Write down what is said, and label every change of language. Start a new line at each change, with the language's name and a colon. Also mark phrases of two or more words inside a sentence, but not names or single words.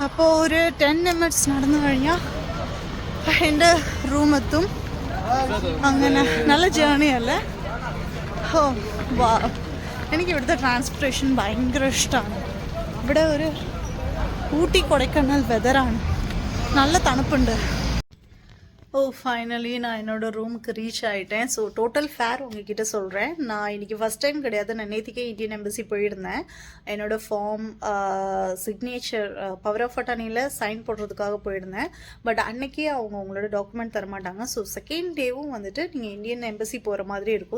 Malayalam: അപ്പോൾ ഒരു 10 minutes നടന്നു കഴിഞ്ഞാൽ എൻ്റെ റൂമെത്തും. അങ്ങനെ നല്ല ജേണി അല്ലേ? ഓ വാ, എനിക്ക് ഇവിടുത്തെ ട്രാൻസ്പോർട്ടേഷൻ ഭയങ്കര ഇഷ്ടമാണ്. ഇവിടെ ഒരു ഊട്ടി കൊടൈക്കനാൽ വെതറാണ്, നല്ല തണുപ്പുണ്ട്.
Tamil: ஓ ஃபைனலி நான் என்னோடய ரூமுக்கு ரீச் ஆகிட்டேன்.
English: so total fare
Tamil: உங்ககிட்ட சொல்கிறேன். நான் இன்றைக்கி
English: first time
Tamil: கிடையாது, நான் நேற்றுக்கே
English: Indian embassy
Tamil: போயிருந்தேன். என்னோடய
English: form signature power of attorney sign
Tamil: போடுறதுக்காக போயிருந்தேன். பட் அன்றைக்கே அவங்க உங்களோட டாக்குமெண்ட் தரமாட்டாங்க.
English: so second day
Tamil: வந்துட்டு நீங்கள்
English: Indian embassy
Tamil: போகிற மாதிரி இருக்கும்.